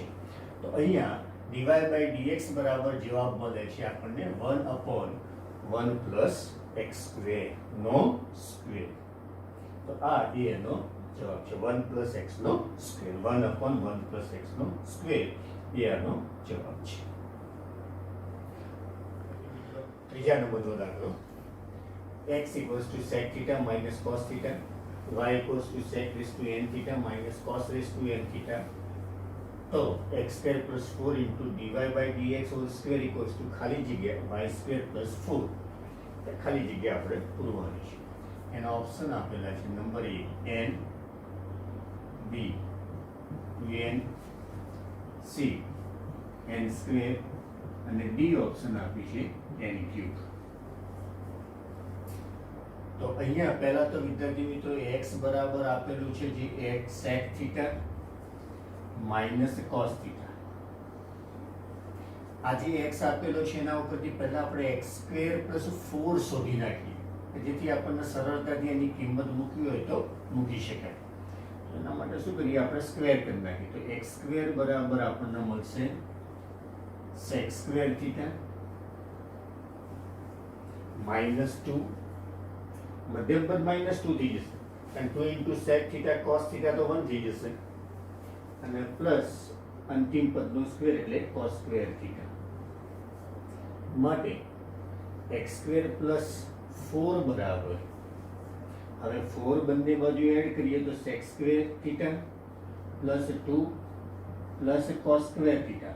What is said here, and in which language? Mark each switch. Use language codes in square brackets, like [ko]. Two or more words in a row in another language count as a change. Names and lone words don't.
[gu] તો અહીંયા [en] dy by dx [gu] બરાબર જવાબ મળે છે આપણને 1/1 [en] plus x square [gu] નો સ્ક્વેર. તો આ એનો જવાબ છે 1 પ્લસ x નો સ્ક્વેર, 1/1 પ્લસ x નો સ્ક્વેર એ આનો જવાબ છે. ત્રીજા નંબરનો દાખલો [en] x equals to sec theta minus cos theta, y equals to sec raised to n theta minus cos raised to n theta. તો x square plus 4 into dy by dx whole square equals to [gu] ખાલી જગ્યા [en] y square plus 4 [gu] ખાલી જગ્યા આપણે પૂરવાની છે. એના ઓપ્શન આપેલા છે નંબર A n, b n, c n સ્ક્વેર અને d ઓપ્શન આપી છે n ક્યુબ. તો અહીંયા પહેલા તો વિદ્યાર્થી મિત્રો x બરાબર આપેલું છે જે [en] x sec theta minus cos theta. [gu] આ જે x આપેલો છે એના ઉપરથી પહેલા આપણે [en] x square plus 4 [gu] શોધી નાખીએ જેથી આપણને સરળતાથી એની કિંમત મૂકવી હોય તો મૂકી શકાય. એના માટે શું કરીએ આપણે સ્ક્વેર કરી નાખીએ તો [en] x square [gu] બરાબર આપણને મળશે [en] sec square theta [gu] -2, મધ્યમ પદ -2 થઈ જશે અને [en] 2 into sec theta cos theta [gu] તો 1 થઈ જશે અને પ્લસ અંતિમ પદનો સ્ક્વેર એટલે [en] cos square theta. [gu] માટે [en] x square plus 4 [gu] બરાબર હવે 4 બંને બાજુ એડ કરીએ તો [en] sec square theta plus 2 plus cos square theta.